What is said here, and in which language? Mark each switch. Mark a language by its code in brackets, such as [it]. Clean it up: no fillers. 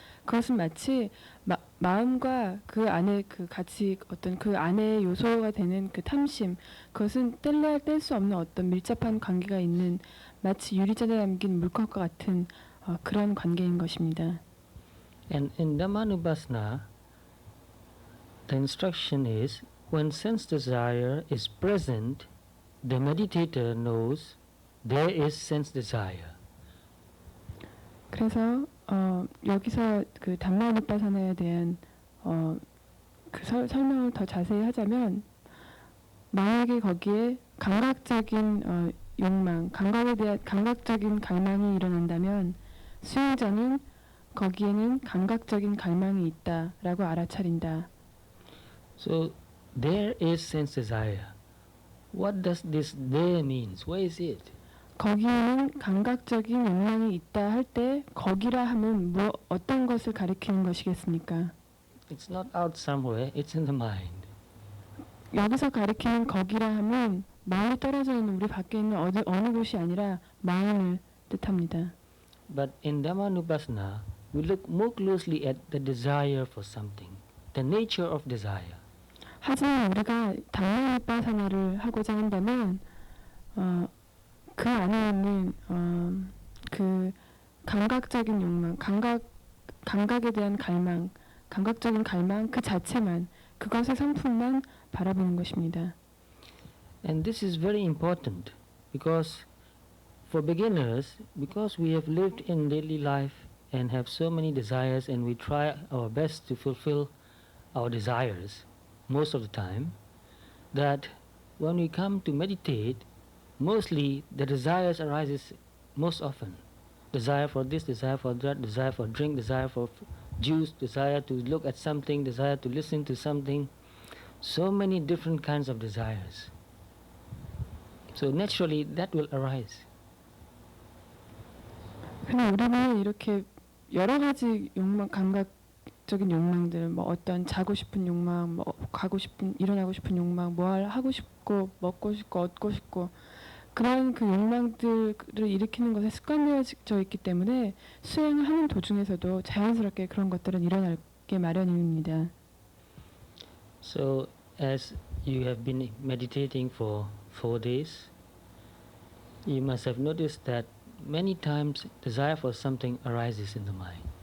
[ko] 그것은 마치 마음과 그 안에 그 같이 어떤 그 안에 요소가 되는 그 탐심, 그것은 뗄래야 뗄 수 없는 어떤 밀접한 관계가 있는, 마치 유리잔에 담긴 물컵과 같은 그런 관계인 것입니다. [en] And in Dhammanupassana, the instruction is when sense desire is present, the meditator knows there is sense desire. [ko] 그래서 여기서 그 담마누빠사나에 대한 그 설명을 더 자세히 하자면 만약에 거기에 감각적인 욕망, 감각에 대한 감각적인 갈망이 일어난다면 수행자는 거기에는 감각적인 갈망이 있다라고 알아차린다. [en] So there is sense desire. What does this there means? Where is it? [ko] 거기에는 감각적인 욕망이 있다 할 때 거기라 하면 뭐 어떤 것을 가리키는 것이겠습니까? [en] It's not out somewhere, it's in the mind. [ko] 여기서 가리키는 거기라 하면 마음이 떨어져 있는 우리 밖에 있는 어느 곳이 아니라 마음을 뜻합니다. [en] But in Dhammanupassana, we look more closely at the desire for something, the nature of desire. [ko] 하지만 우리가 담마누빠사나를 하고자 한다면 그 안에 있는 그 감각적인 욕망, 감각에 대한 갈망, 감각적인 갈망 그 자체만 그것의 성품만 바라보는 것입니다. [en] And this is very important because for beginners, because we have lived in daily life and have so many desires and we try our best to fulfill our desires most of the time, that when we come to meditate, mostly the desires arises most often. Desire for this, desire for that, desire for drink, desire for juice, desire to look at something, desire to listen to something. So many different kinds of desires. So naturally that will arise. [ko] 그냥 우리는 이렇게 여러 가지 욕망, 감각적인 욕망들, 뭐 어떤 자고 싶은 욕망, 뭐 가고 싶은, 일어나고 싶은 욕망, 뭘 하고 싶고, 먹고 싶고, 얻고 싶고, 그런 그 욕망들을 일으키는 것에 습관되어져 있기 때문에 수행을 하는 도중에서도 자연스럽게 그런 것들은 일어나게 마련입니다. [en] So as you have been meditating for 4 days, you must have noticed that many times desire for something arises in the mind.